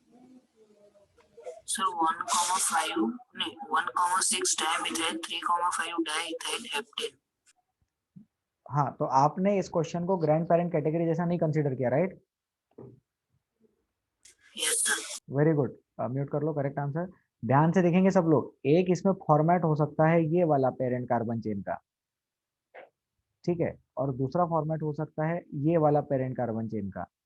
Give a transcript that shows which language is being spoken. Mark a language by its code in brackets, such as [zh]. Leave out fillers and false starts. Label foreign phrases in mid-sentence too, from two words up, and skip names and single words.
[en] Sir, 1,5, no, 1,6 dimethyl, 3,5 diethyl heptane. [hi] हाँ, तो आपने इस क्वेश्चन को [en] grand parent category [hi] जैसा नहीं कंसीडर किया, राइट? [en] Yes, sir. very good, [hi] म्यूट कर लो, [en] correct answer. [hi] ध्यान से देखेंगे सब लोग, एक इसमें फॉर्मेट हो सकता है ये वाला [en] parent carbon chain [hi] का, ठीक है, और दूसरा फॉर्मेट हो सकता है ये वाला [en] parent carbon chain [hi] का।